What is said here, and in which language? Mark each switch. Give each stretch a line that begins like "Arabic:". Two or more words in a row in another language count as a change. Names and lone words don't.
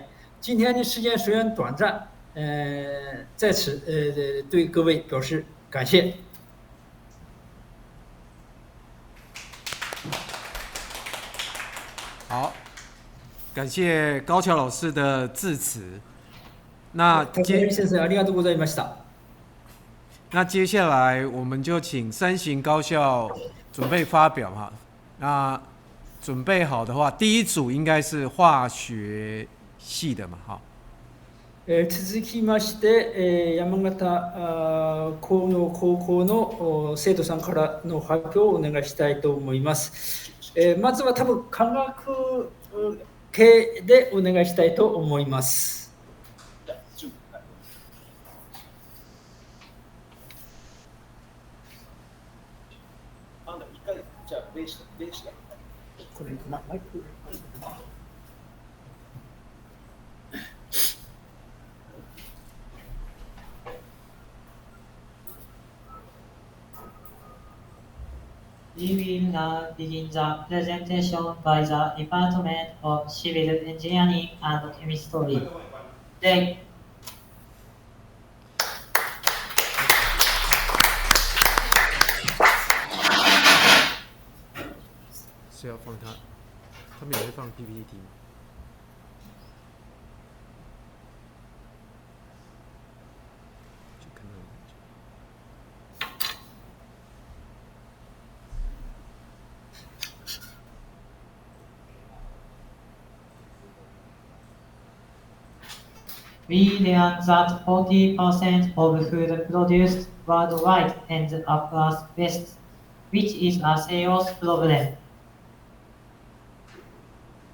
Chinese: 今天的时间虽然短暂，在此对各位表示感谢。好，感谢高桥老师的致辞。那
Japanese: 高橋先生ありがとうございました。
Chinese: 那接下来我们就请三行高校准备发表哈。那准备好的话，第一组应该是化学系的嘛，哈。
Japanese: 続きまして、山形工業高校の生徒さんからの発表をお願いしたいと思います。まずは多分科学系でお願いしたいと思います。これマイク。
English: We will now begin the presentation by the Department of Civil Engineering and Chemistry. They
Chinese: 是要放他，他们也会放 PPT 吗？就看到。
English: We learned that 40% of food produced worldwide ends up as waste, which is a serious problem.